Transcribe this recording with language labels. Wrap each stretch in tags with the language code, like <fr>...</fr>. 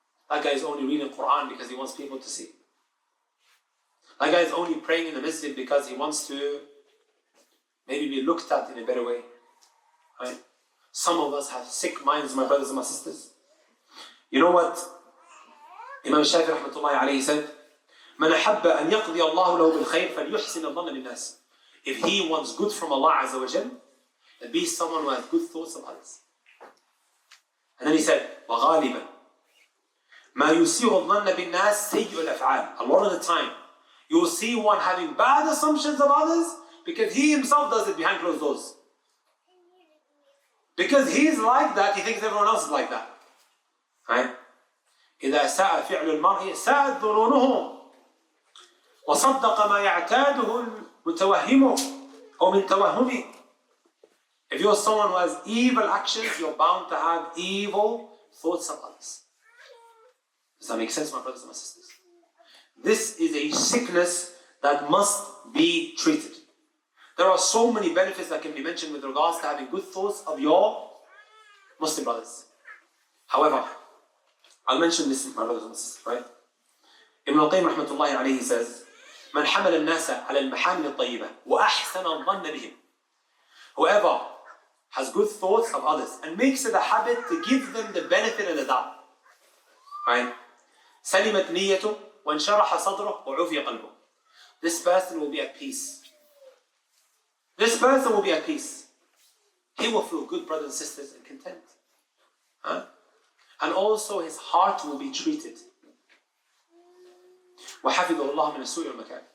<en>That guy is only reading Quran because he wants people to see. That guy is only praying in the masjid because he wants to maybe be looked at in a better way. Right? Some of us have sick minds, my brothers and my sisters. You know what Imam Shafi'i rahmatullahi alayhi said?</en> <ar>من أحب أن يقضي الله له بالخير فليحسن الظن بالناس.</ar> <en>If he wants good from Allah Azza wa Jal, then be someone who has good thoughts of others. And then he said,</en> <ar>وغالبا ما يسيء الظن بالناس سيء الأفعال.</ar> <en>A lot of the time, you will see one having bad assumptions of others because he himself does it behind closed doors. Because he's like that, he thinks everyone else is like that. Right?</en> <ar>إذا ساء فعل المرء ساءت ظنونه وصدق ما يعتاده المتوهم أو من توهمه.</ar> <en>If you're someone who has evil actions, you're bound to have evil thoughts of others. Does that make sense, my brothers and my sisters? This is a sickness that must be treated. There are so many benefits that can be mentioned with regards to having good thoughts of your Muslim brothers. However, I'll mention this, my brothers and sisters, right? Ibn al-Qayyim rahmatullahi alayhi says,</en> <ar>من حمل الناس على المحامل الطيبة وأحسن الظن بهم.</ar> <en>Whoever has good thoughts of others and makes it a habit to give them the benefit of the doubt. Right?</en> <ar>سلمت نيته وانشرح صدره وعفي قلبه.</ar> <en>This person will be at peace. This person will be at peace. He will feel good, brothers and sisters, and content. Huh? And also his heart will be treated.</en> <ar>وحفظه الله من السوء والمكاره.</ar>